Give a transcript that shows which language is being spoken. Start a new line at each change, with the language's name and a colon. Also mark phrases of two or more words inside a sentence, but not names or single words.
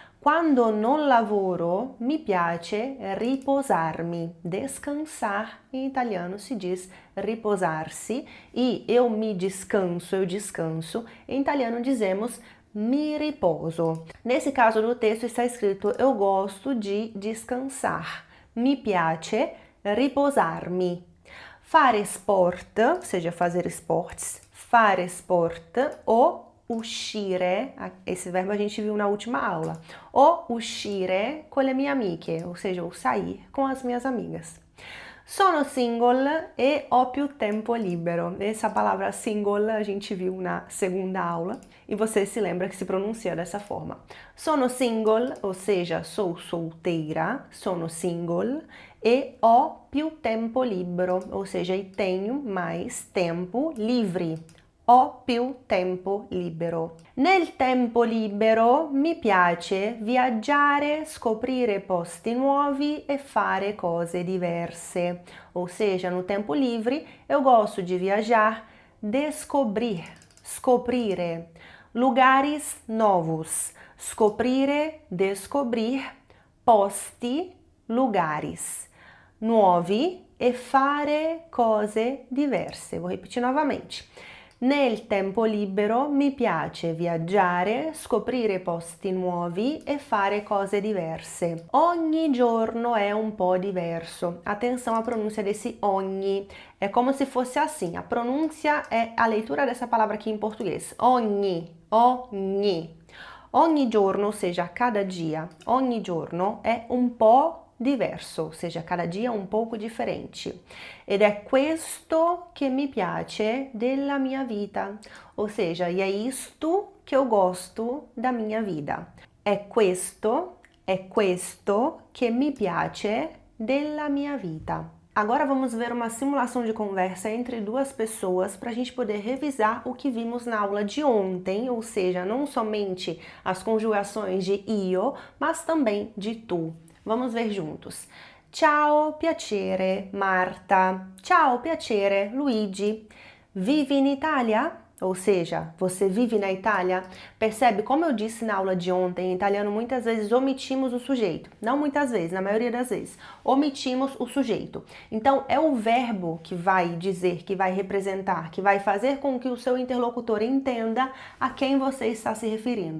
Italian: Quando non lavoro, mi piace riposarmi.
Portuguese: Descansar, em italiano se diz riposar-se, e eu me descanso, eu descanso, em italiano dizemos
Italian: mi riposo.
Portuguese: Nesse caso do texto está escrito eu gosto de descansar.
Italian: Mi piace riposarmi. Fare sport,
Portuguese: ou seja, fazer esportes,
Italian: fare sport o uscire,
Portuguese: esse verbo a gente viu na última aula, o
Italian: uscire con le mie amiche,
Portuguese: ou seja, o sair com as minhas amigas.
Italian: Sono single e ho più tempo libero.
Portuguese: Essa palavra single a gente viu na segunda aula e você se lembra que se pronuncia dessa forma.
Italian: Sono single,
Portuguese: ou seja, sou solteira,
Italian: sono single e ho più tempo libero,
Portuguese: ou seja, e tenho mais tempo livre.
Italian: Ho più tempo libero. Nel tempo libero mi piace viaggiare, scoprire posti nuovi e fare cose diverse.
Portuguese: Ou seja, no tempo livre eu gosto de viajar, descobrir, scoprire, lugares novos,
Italian: scoprire, descobrir, posti, lugares, nuovi e fare cose diverse.
Portuguese: Vou repetir novamente.
Italian: Nel tempo libero mi piace viaggiare, scoprire posti nuovi e fare cose diverse. Ogni giorno è un po' diverso.
Portuguese: Atenção à pronúncia desse ogni. É como se fosse assim. A pronúncia é a leitura dessa palavra aqui em português.
Italian: Ogni, ogni. Ogni giorno,
Portuguese: ou seja, cada dia.
Italian: Ogni giorno è un po' diverso,
Portuguese: ou seja, cada dia um pouco diferente.
Italian: Ed è questo che mi piace della mia vita,
Portuguese: ou seja, e é isto que eu gosto da minha vida.
Italian: È questo che mi piace della mia vita.
Portuguese: Agora vamos ver uma simulação de conversa entre duas pessoas para a gente poder revisar o que vimos na aula de ontem, ou seja, não somente as conjugações de io, mas também de tu. Vamos ver juntos.
Italian: Ciao, piacere, Marta. Ciao, piacere, Luigi. Vive in Italia?
Portuguese: Ou seja, você vive na Itália? Percebe, como eu disse na aula de ontem, em italiano muitas vezes omitimos o sujeito. Não muitas vezes, na maioria das vezes. Omitimos o sujeito. Então, é o verbo que vai dizer, que vai representar, que vai fazer com que o seu interlocutor entenda a quem você está se referindo.